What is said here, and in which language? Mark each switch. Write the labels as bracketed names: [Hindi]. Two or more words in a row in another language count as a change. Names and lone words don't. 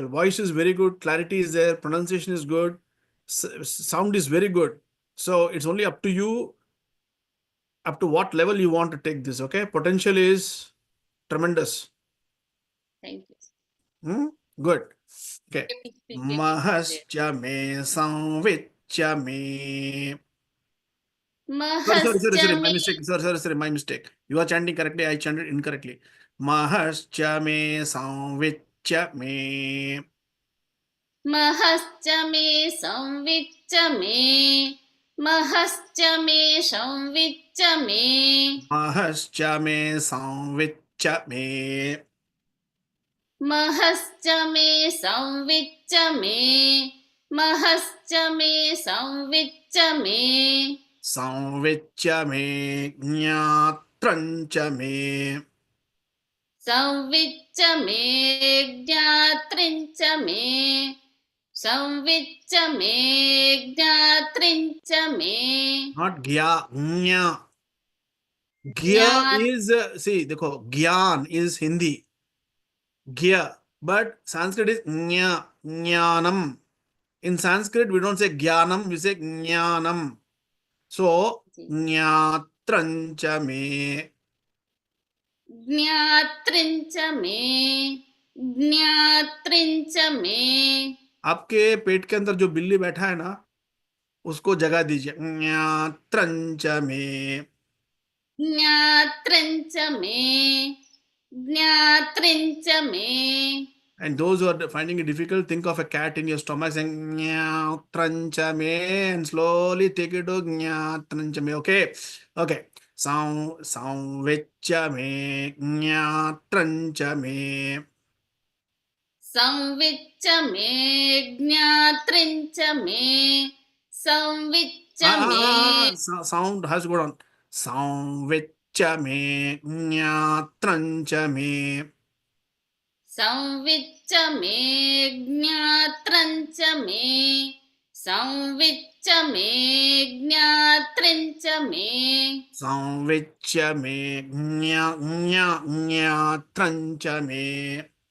[English] Voice is very good, clarity is there, pronunciation is good, sound is very good. So it's only up to you, up to what level you want to take this, okay? Potential is tremendous. Thank you. Good. Okay. [Sanskrit] महश्च मे संविच्च मे. [English] Sorry. My mistake. Sorry. My mistake. You are chanting correctly. I chanted incorrectly. [Sanskrit] महश्च मे संविच्च मे. महश्च मे संविच्च मे महश्च मे संविच्च मे महश्च मे संविच्च मे. महश्च मे संविच्च मे महश्च मे संविच्च मे संविच्च मे ज्ञात्रञ्च मे. संविच्च मे ज्ञात्रिञ्च मे संविच्च मे ज्ञात्रिञ्च मे [English] Not gya, gnya. Gya [Sanskrit] ज्ञात [English] is, see, dekho, gyan is Hindi. Gya. But Sanskrit is nya, jnanam. In Sanskrit, we don't say jnanam, we say jnanam. So, [Sanskrit] ज्ञात्रञ्च मे. ज्ञात्रिञ्च मे ज्ञात्रिञ्च मे [Hindi] आपके पेट के अंदर जो बिल्ली बैठा है ना, उसको जगह दीजिए. [Sanskrit] ज्ञात्रञ्च मे. ज्ञात्रिञ्च मे ज्ञात्रिञ्च मे [English] And those who are finding it difficult, think of a cat in your stomach saying [Sanskrit] "ज्ञात्रञ्च मे" [English] and slowly take it to [Sanskrit] "ज्ञात्रञ्च मे." [English] Okay, okay. [Sanskrit] संविच्च मे, ज्ञात्रञ्च मे. संविच्च मे ज्ञात्रिञ्च मे संविच्च मे [English] Sound has to go down. [Sanskrit] संविच्च मे, ज्ञात्रञ्च मे. संविच्च मे ज्ञात्रञ्च मे संविच्च मे ज्ञात्रिञ्च मे संविच्च मे, ज्ञात्रञ्च मे.